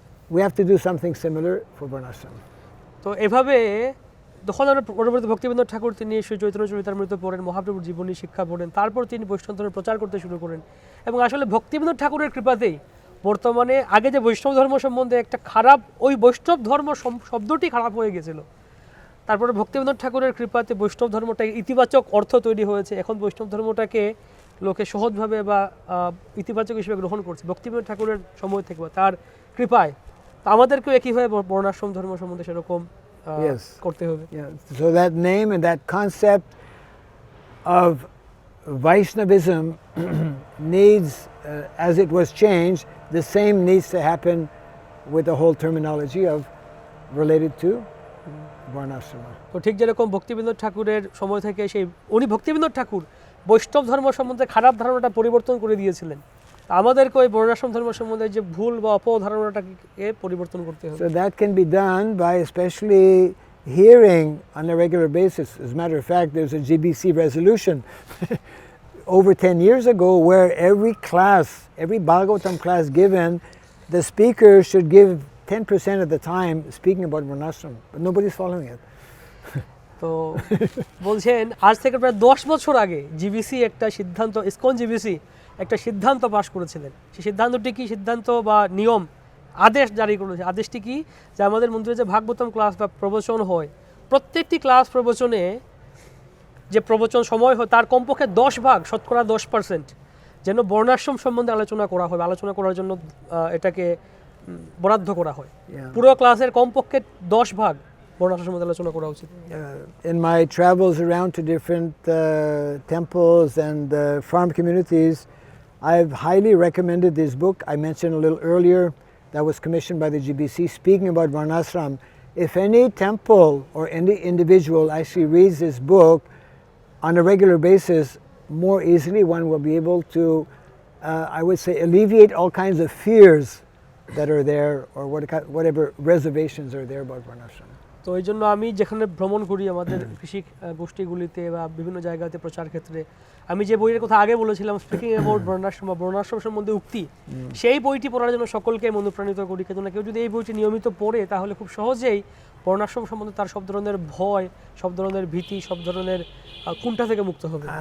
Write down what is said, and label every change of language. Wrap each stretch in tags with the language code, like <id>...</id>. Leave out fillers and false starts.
<en>We have to do something similar for Varnasrama.</en> <bn>তো এভাবে তখন আমরা পরবর্তী ভক্তিবিনোদ ঠাকুর তিনি শ্রী চৈতন্য চরিতামৃত পড়েন, মহাপ্রভুর জীবনী শিক্ষা পড়েন, তারপর তিনি বৈষ্ণব ধর্মের প্রচার করতে শুরু করেন। এবং আসলে ভক্তিবিনোদ ঠাকুরের কৃপাতেই বর্তমানে আগে যে বৈষ্ণব ধর্ম সম্বন্ধে একটা খারাপ, ওই বৈষ্ণব ধর্ম শব্দটি খারাপ হয়ে গেছিল, তারপরে ভক্তিবিনোদ ঠাকুরের কৃপাতে বৈষ্ণব ধর্মটা ইতিবাচক অর্থ তৈরি হয়েছে। এখন বৈষ্ণব ধর্মটাকে লোকে সহজভাবে বা ইতিবাচক হিসেবে গ্রহণ করছে ভক্তিবিনোদ ঠাকুরের সময় থেকে, বা তার কৃপায়। আমাদেরকেও একইভাবে বর্ণাশ্রম ধর্ম সম্বন্ধে সেরকম করতে হবে।</bn> <en>So that name and that concept of Vaishnavism needs, as it was changed, the same needs to happen with the whole terminology of related to Varnasrama.</en> <bn>তো ঠিক যেরকম ভক্তিবিনোদ ঠাকুরের সময় থেকে উনি ভক্তিবিনোদ ঠাকুর বৈষ্ণব ধর্ম সম্বন্ধে খারাপ ধারণাটা পরিবর্তন করে দিয়েছিলেন, আমাদেরকে ওই বর্ণাশ্রম ধর্ম সম্বন্ধে যে ভুল বা অপধারণাটাকে পরিবর্তন করতে হবে।</bn> <en>So that can be done by especially hearing on a regular basis. As a matter of fact, there's a GBC resolution over 10 years ago where every Bhagavatam class given, the speaker should give 10% of the time speaking about Varnasrama, but nobody's following it.</en> <bn>তো বলছেন আজ থেকে প্রায় 10 বছর আগে GBC একটা সিদ্ধান্ত, ISKCON GBC একটা সিদ্ধান্ত পাশ করেছিলেন। সেই সিদ্ধান্তটি কি, সিদ্ধান্ত বা নিয়ম, আদেশ জারি করেছে। আদেশটি কি, যে আমাদের মন্দিরে যে ভাগবতম ক্লাস বা প্রবচন হয়, প্রত্যেকটি ক্লাস প্রবচনে যে প্রবচন সময় হয় তার কমপক্ষে 10 ভাগ, শতকরা 10% যেন বর্ণাশ্রম সম্বন্ধে আলোচনা করা হয়, আলোচনা করার জন্য এটাকে বরাদ্দ করা হয়। পুরো ক্লাসের কমপক্ষে 10 ভাগ বর্ণাশ্রম সম্বন্ধে আলোচনা করা উচিত।</bn> <en>In my travels around to different temples and farm communities, I've highly recommended this book I mentioned a little earlier that was commissioned by the GBC speaking about Varnasrama. If any temple or any individual actually reads this book on a regular basis, more easily one will be able to, I would say, alleviate all kinds of fears that are there, or whatever reservations are there about Varnasrama.</en> <bn>তো এই জন্য আমি যেখানে ভ্রমণ করি আমাদের কৃষি গোষ্ঠীগুলিতে বা বিভিন্ন জায়গাতে প্রচার ক্ষেত্রে, আমি যে বইয়ের কথা আগে বলেছিলাম</bn> <en>speaking about</en> <bn>বর্ণাশ্রম সম্বন্ধে উক্তি, সেই বইটি পড়ার জন্য সকলকে অনুপ্রাণিত করি। কিন্তু কেউ যদি এই বইটি নিয়মিত পড়ে তাহলে খুব সহজেই বর্ণাশ্রম সম্বন্ধে তার সব ধরনের ভয়, সব ধরনের ভীতি, সব ধরনের কুণ্ঠা থেকে মুক্ত হবে।</bn>